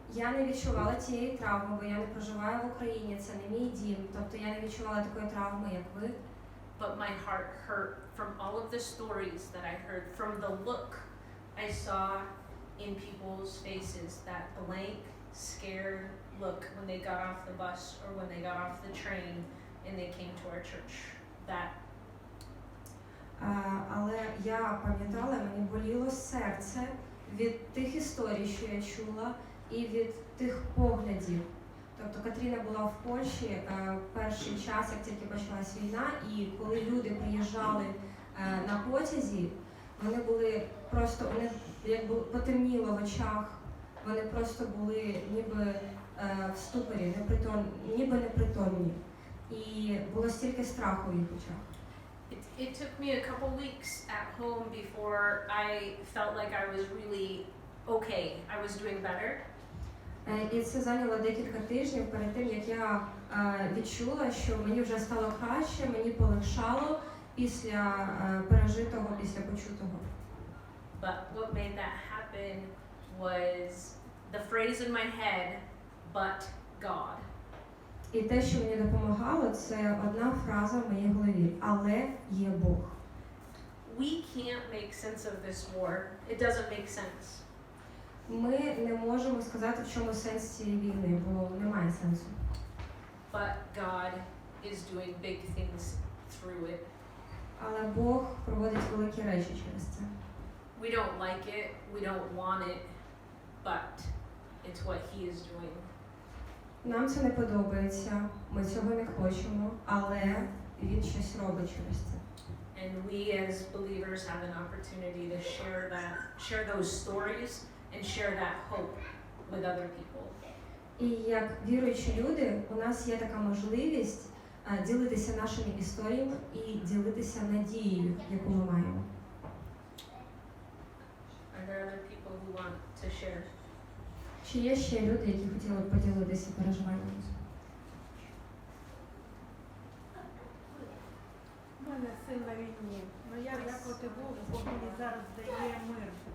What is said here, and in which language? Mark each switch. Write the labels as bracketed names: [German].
[Ukrainian] Я не відчувала цієї травми, бо я не проживаю в Україні, це не мій дім. Тобто я не відчувала такої травми, як ви. [English] But my heart hurt from all of the stories that I heard, from the look I saw in people's faces, that blank, scared look when they got off the bus or when they got off the train and they came to our church. That. [Ukrainian] Але я пам'ятала, мені боліло серце від тих історій, що я чула, і від тих поглядів. Тобто Катріна була в Польщі перший час, як тільки почалась війна, і коли люди приїжджали на потязі, вони були просто, у них якби потемніло в очах, вони просто були ніби в ступорі, ніби непритомні. І було стільки страху в їх очах. [English] It took me a couple weeks at home before I felt like I was really okay. I was doing better. [Ukrainian] І це зайняло декілька тижнів перед тим, як я відчула, що мені вже стало краще, мені полегшало після пережитого, після почутого. [English] But what made that happen was the phrase in my head, but God. [Ukrainian] І те, що мені допомагало, це одна фраза в моїй голові: але є Бог. [English] We can't make sense of this war. It doesn't make sense. [Ukrainian] Ми не можемо сказати, в чому сенс цієї війни, бо немає сенсу. [English] But God is doing big things through it. [Ukrainian] Але Бог проводить великі речі через це. [English] We don't like it, we don't want it, but it's what He is doing. [Ukrainian] Нам це не подобається, ми цього не хочемо, але Він щось робить через це. [English] And we as believers have an opportunity to share those stories and share that hope with other people. [Ukrainian] І як віруючі люди, у нас є така можливість ділитися нашими історіями і ділитися надією, яку ми маємо. [English] Are there other people who want to share? [Ukrainian] Чи є ще люди, які хотіли б поділитися переживаннями? У мене син на війні. Ну я дякувати Богу, бо мені зараз дає мир.